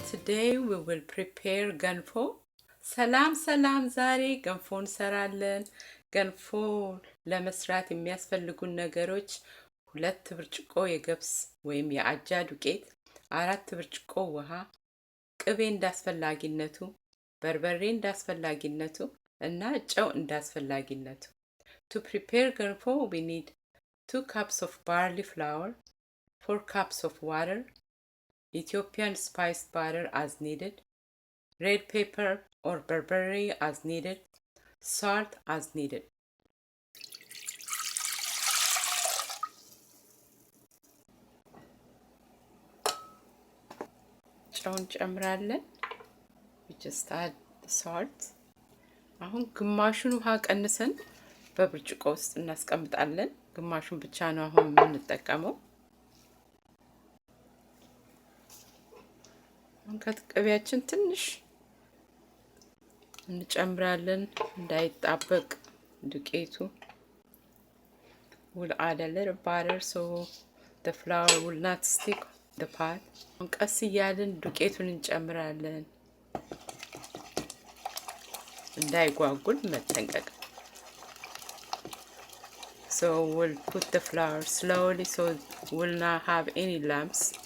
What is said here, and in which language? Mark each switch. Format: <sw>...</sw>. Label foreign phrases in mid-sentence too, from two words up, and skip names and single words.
<en>Today we will prepare</en> <am>ገንፎ። ሰላም ዛሬ ገንፎ እንሰራለን። ገንፎ ለመስራት የሚያስፈልጉን ነገሮች 2 ብርጭቆ የገብስ ወይም የአጃ ዱቄት፣ 4 ብርጭቆ ውሃ፣ ቅቤ እንዳስፈላጊነቱ፣ በርበሬ እንዳስፈላጊነቱ እና ጨው እንዳስፈላጊነቱ።</am> <en>To prepare ገንፎ we need 2 cups of barley flour, 4 cups of water, Ethiopian spiced butter as needed, red pepper or barberry as needed, salt as needed.</en> <am>ጨውን ጨምራለን።</am> <en>we just add the salt.</en> <am>አሁን ግማሹን ውሃ ቀንሰን በብርጭቆ ውስጥ እናስቀምጣለን። ግማሹን ብቻ ነው አሁን የምንጠቀመው። ከቅቤያችን ትንሽ እንጨምራለን እንዳይጣበቅ ዱቄቱ።</am> <en>we'll add a little butter so the flour will not stick the pot.</en> <am>ቀስ እያልን ዱቄቱን እንጨምራለን እንዳይጓጉል መጠንቀቅ።</am> <en>So we'll put the flour slowly so we'll not have any lumps.</en>